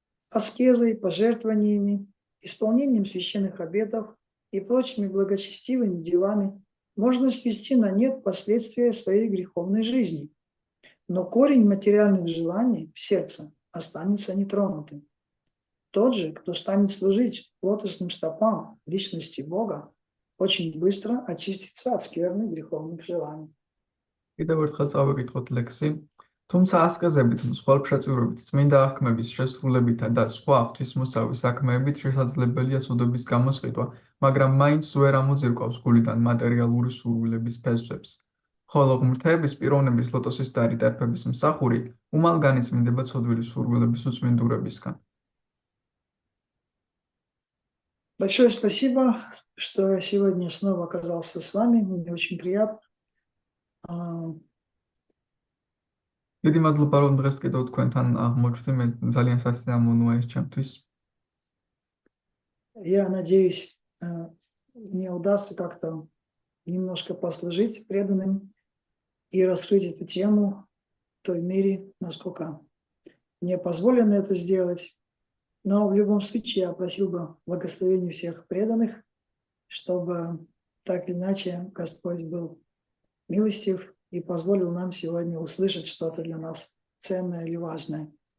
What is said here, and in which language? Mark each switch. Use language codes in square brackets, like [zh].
[ru] Аскезой, пожертвованиями, исполнением священных обетов и прочими благочестивыми делами можно свести на нет последствия своей греховной жизни. Но корень материальных желаний в сердце останется нетронутым. Тот же, кто станет служить лотосным стопам личности Бога, очень быстро очистится от скверны греховных желаний. [ka] კიდევ ერთხელ წავეკითხოთ ლექსი. თუმცა ასკეზებით, მსხვერპლშეწირვებით, წმინდა აღქმების შესრულებითა და სხვა ღვთისმოსავის საქმეებით შესაძლებელია ცოდვების გამოსყიდვა, მაგრამ მაინც ვერ ამოძირკვავს გულიდან მატერიალური სურვილების ფესვებს. ხოლო ღმრთების პიროვნების ლოტოსის დარი ტერფების მსახური უმალგანი წმინდება ცოდვილი სურვილების უწმინდურებისგან. [ru] Большое спасибо, что я сегодня снова оказался с вами. Мне очень приятно. [ka] დიდი მადლობა, რომ დღეს კიდევ თქვენთან აღმოჩნდი. მე ძალიან სასიამოვნოა ეს ჩემთვის. [ru] Я надеюсь, мне удастся как-то немножко послужить преданным и раскрыть эту тему в той мере, насколько мне позволено это сделать. Но в любом случае я просил бы благословения всех преданных, чтобы так или иначе Господь был милостив и позволил нам сегодня услышать что-то для нас ценное или важное.